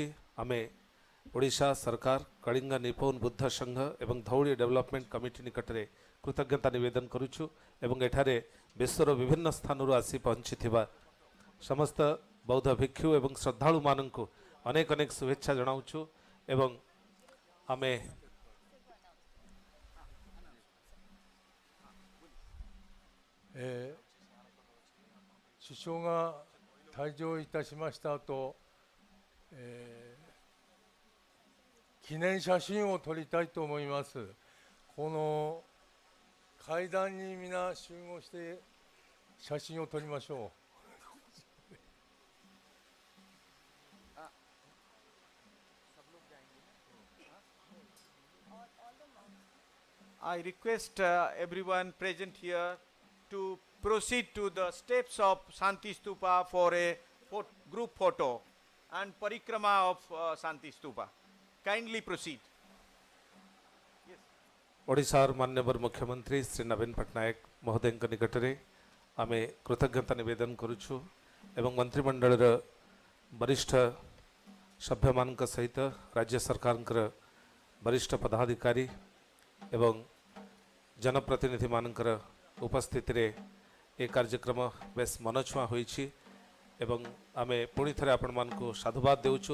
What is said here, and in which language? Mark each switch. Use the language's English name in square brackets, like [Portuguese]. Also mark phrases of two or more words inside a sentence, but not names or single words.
[Odia] ଆମେ ଓଡ଼ିଶା ସରକାର, କଳିଙ୍ଗ ନିପୋନ ବୁଦ୍ଧ ସଂଘ ଏବଂ ଧଉଳି ଡେଭଲପମେଣ୍ଟ କମିଟି ନିକଟରେ କୃତଜ୍ଞତା ନିବେଦନ କରୁଛୁ ଏବଂ ଏଠାରେ ବିଶ୍ୱର ବିଭିନ୍ନ ସ୍ଥାନରୁ ଆସି ପହଞ୍ଚିଥିବା ସମସ୍ତ ବୌଦ୍ଧ ଭିକ୍ଷୁ ଏବଂ ଶ୍ରଦ୍ଧାଳୁମାନଙ୍କୁ ଅନେକ ଅନେକ ଶୁଭେଚ୍ଛା ଜଣାଉଛୁ ଏବଂ ଆମେ [Japanese] 首相が退場いたしました後、記念写真を撮りたいと思います。この階段に皆集合して写真を撮りましょう。 [English] I request everyone present here to proceed to the steps of Shanti Stupa for a group photo and parikrama of Shanti Stupa. Kindly proceed. [Odia] ଓଡ଼ିଶାର ମାନ୍ୟବର ମୁଖ୍ୟମନ୍ତ୍ରୀ ଶ୍ରୀ ନବୀନ ପଟ୍ଟନାୟକ ମହୋଦୟଙ୍କ ନିକଟରେ ଆମେ କୃତଜ୍ଞତା ନିବେଦନ କରୁଛୁ ଏବଂ ମନ୍ତ୍ରିମଣ୍ଡଳର ବରିଷ୍ଠ ସଭ୍ୟମାନଙ୍କ ସହିତ ରାଜ୍ୟ ସରକାରଙ୍କର ବରିଷ୍ଠ ପଦାଧିକାରୀ ଏବଂ ଜନପ୍ରତିନିଧିମାନଙ୍କର ଉପସ୍ଥିତିରେ ଏ କାର୍ଯ୍ୟକ୍ରମ ବେଶ ମନଛୁଆଁ ହୋଇଛି ଏବଂ ଆମେ ପୁଣି ଥରେ ଆପଣମାନଙ୍କୁ ସାଧୁବାଦ ଦେଉଛୁ।